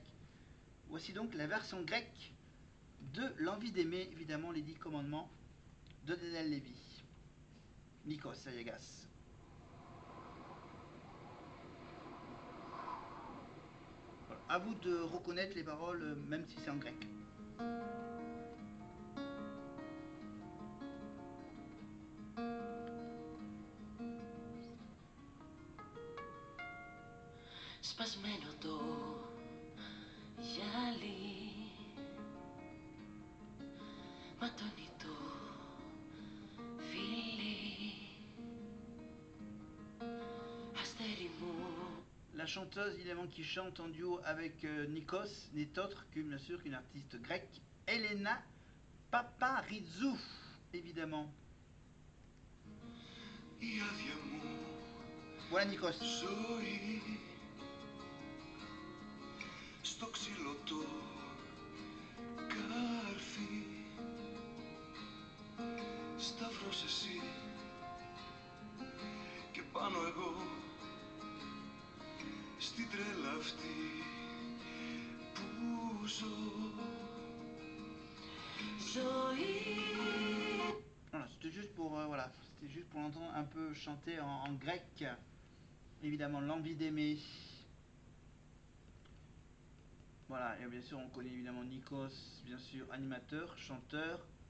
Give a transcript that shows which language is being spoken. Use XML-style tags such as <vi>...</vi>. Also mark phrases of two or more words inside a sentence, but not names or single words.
<fr>Voici donc la version grecque de L'envie d'aimer, évidemment les 10 commandements de Daniel Lévy. Nikos Aliagas. Voilà. À vous de reconnaître les paroles, même si c'est en grec.</fr> <el>Σπασμένο το γυαλί, ματώνει το φιλί, αστέρι μου.</el> <fr>La chanteuse, évidemment, qui chante en duo avec Nikos n'est autre qu'une, bien sûr, qu'une artiste grecque, Elena Paparizou, évidemment. Voilà Nikos.</fr> <el>Στο ξύλο το κάρφι σταυρός εσύ και πάνω εγώ στην τρέλα αυτή που ζω.</el> <fr>Voilà, c'était juste pour voilà, c'était juste pour l'entendre un peu chanter en grec. Évidemment, l'envie d'aimer. Voilà, et bien sûr, on connaît évidemment Nikos, bien sûr, animateur, chanteur.</fr>